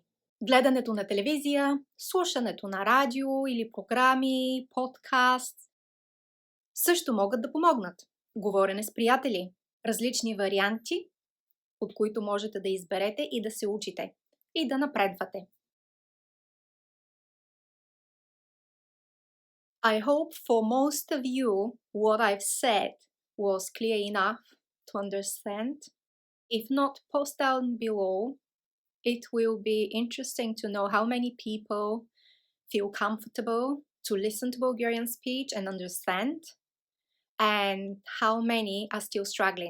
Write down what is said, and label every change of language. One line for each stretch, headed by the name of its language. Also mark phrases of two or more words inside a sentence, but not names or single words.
Bulgarian: Гледането на телевизия, слушането на радио или програми, подкаст също могат да помогнат. Говорене с приятели, различни варианти, от които можете да изберете и да се учите и да напредвате.
English: I hope for most of you what I've said was clear enough to understand. If not, post down below. It will be interesting to know how many people feel comfortable to listen to Bulgarian speech and understand, and how many are still struggling.